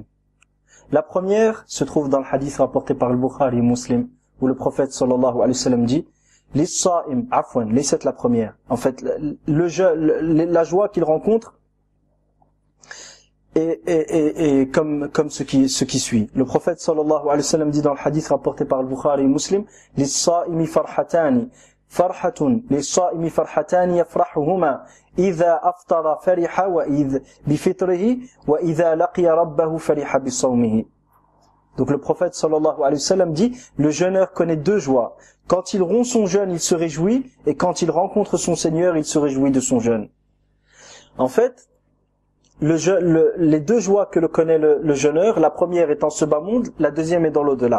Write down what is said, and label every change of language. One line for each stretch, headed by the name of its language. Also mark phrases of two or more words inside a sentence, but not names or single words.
French: La première se trouve dans le hadith rapporté par le Bukhari Muslim, où le prophète
Arabic: صلى الله عليه وسلم
French: dit
Arabic: للصائم عفوا,
French: laissez la première. En fait, la joie qu'il rencontre est comme ce qui suit. Le prophète
Arabic: صلى الله عليه وسلم
French: dit dans le hadith rapporté par le Bukhari Muslim,
Arabic: للصائم فرحتان فرحة للصائم فرحتان يفرحهما, إذا أفطر فرح وإذا بفطره وإذا لقي ربه فرح بصومه.
French: Donc le prophète
Arabic: صلى الله عليه وسلم
French: dit, le jeûneur connaît deux joies. Quand il rompt son jeûne, il se réjouit, et quand il rencontre son Seigneur, il se réjouit de son jeûne. En fait, les deux joies que le connaît le jeûneur, la première est en ce bas monde, la deuxième est dans l'au-delà.